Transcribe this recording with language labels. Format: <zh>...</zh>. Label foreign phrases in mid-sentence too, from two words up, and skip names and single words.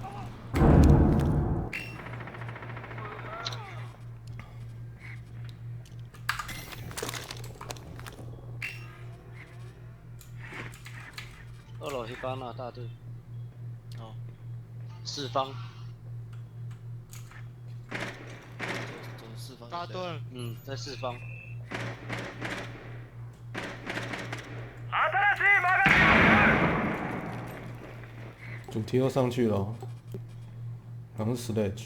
<zh>2 楼黑帮啊，大盾。哦。四方。走四方。大盾。嗯，在四方。</zh> <ja>新しいマガジンを使う。</ja> <zh>主题又上去了哦，好像是 Sledge。</zh>